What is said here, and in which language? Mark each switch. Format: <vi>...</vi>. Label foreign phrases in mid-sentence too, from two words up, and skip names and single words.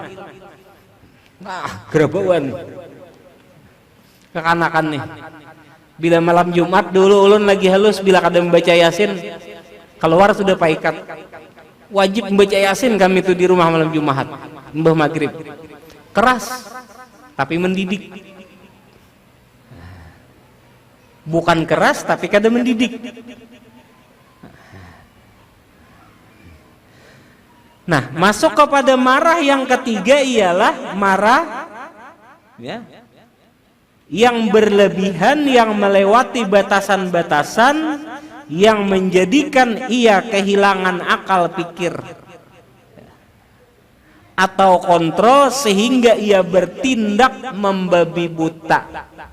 <bjn>Gerebawan. Kekanakan nih. Bila malam Jumat dulu ulun lagi halus, bila kada membaca Yasin, keluar sudah paikat. Wajib membaca Yasin kami tuh di rumah malam Jumat, mbah maghrib.</bjn> <id>Keras, tapi mendidik.</id> <bjn>Bukan keras tapi kada mendidik.</bjn> <id>Nah, masuk kepada marah yang ketiga ialah marah ya, yang berlebihan, yang melewati batasan-batasan, yang menjadikan ia kehilangan akal pikir atau kontrol sehingga ia bertindak membabi buta.</id>